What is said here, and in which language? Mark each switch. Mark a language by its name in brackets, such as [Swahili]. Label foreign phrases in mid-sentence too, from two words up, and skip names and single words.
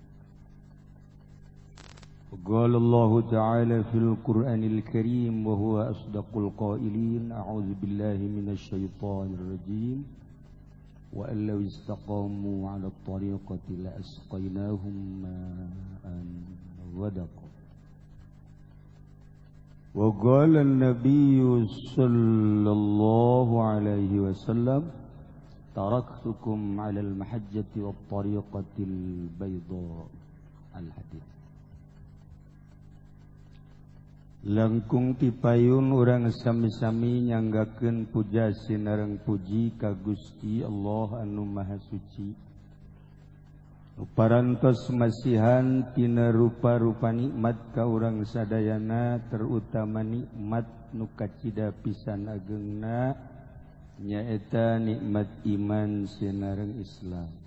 [Arabic] وقال الله تعالى في القرآن الكريم وهو أصدق القائلين: أعوذ بالله من الشيطان الرجيم، وأن لو استقاموا على الطريقة لأسقيناهم ماء غدقا. وقال النبي صلى الله عليه وسلم: تركتكم على المحجة والطريقة البيضاء. الحديث. [Sundanese] Langkung tipayun urang sami-sami nyanggakeun puja sinareng puji ka Gusti Allah anu Maha Suci, parantos masihan tina rupa-rupa nikmat ka urang sadayana, terutama nikmat nu kacida pisan ageungna nyaeta nikmat iman sinareng Islam.